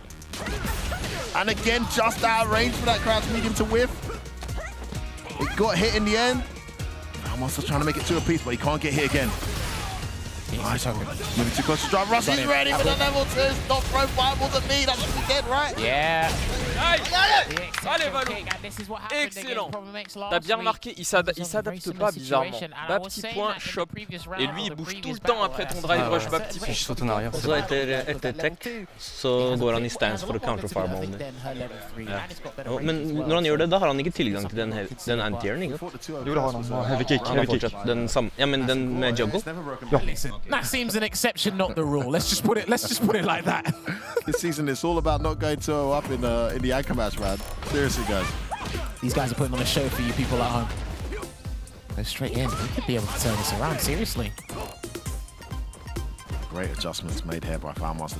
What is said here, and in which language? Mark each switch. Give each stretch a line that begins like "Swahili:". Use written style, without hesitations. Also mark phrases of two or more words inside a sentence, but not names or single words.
English: And again, just out of range for that crouch medium to whiff. It got hit in the end. Battlemaster's trying to make it 2 apiece, but he can't get hit again. Nice. Moving too close to drive. Russ is ready for the level 2. Stop throwing fireballs at me. That's what we get, right? Yeah.
French: Allez, Valou. Excellent. T'as bien remarqué, il s'adapte pas bizarrement. Bas petit point, chop. Et lui, il bouge tout le temps après ton
English: drive rush
French: bas petit point. Je saute en arrière.
Norwegian: Så etter tech så går han i stance for å
English: counter fireball.
Norwegian: Ja. Men når han gjør det, da har han ikke tilgang til den anti-airen, ikke sant? Jo, det har han.
English: Heavy kick.
Norwegian: Han har fortsatt den samme. Ja, men den med juggle? Ja.
English: That seems an exception, not the rule. Let's just put it like that. This season, it's all about not going 2-0 up in the anchor match, man. Seriously, guys. These guys are putting on a show for you people at home. Go straight in. We could be able to turn this around, seriously. Great adjustments made here by Battlemaster.